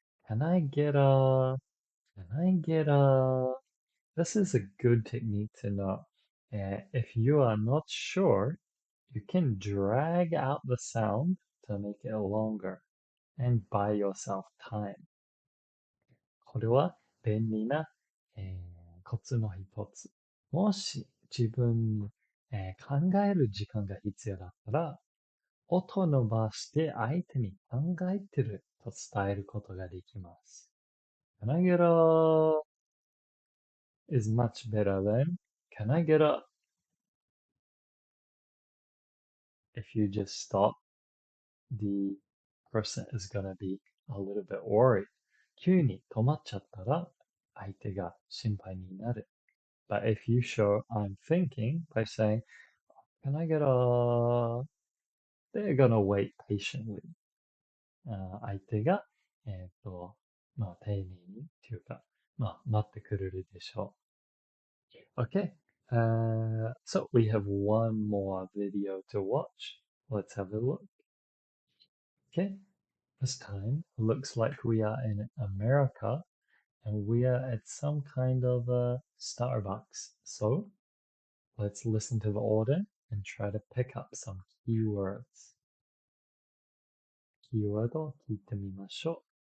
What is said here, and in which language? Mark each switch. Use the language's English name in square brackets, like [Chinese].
[English] Can I get a? This is a good technique to know. If you are not sure, you can drag out the sound to make it longer and buy yourself time. [Japanese] これは便利な、コツの一つ。もし自分に、考える時間が必要だったら、音を伸ばして相手に考えてると伝えることができます。 [English] Can I get a is much better than can I get a if you just stop the person is gonna be a little bit worried. [Japanese] 急に止まっちゃったら相手が心配になる。 [English] But if you show I'm thinking by saying, can I get a they're gonna wait patiently. [Japanese] 相手が、丁寧にっていうか、待ってくれるでしょう。 [English] Okay, so we have one more video to watch. Let's have a look. Okay, this time looks like we are in America and we are at some kind of a Starbucks. So let's listen to the order and try to pick up some keywords. [Japanese] キーワードを聞いてみましょ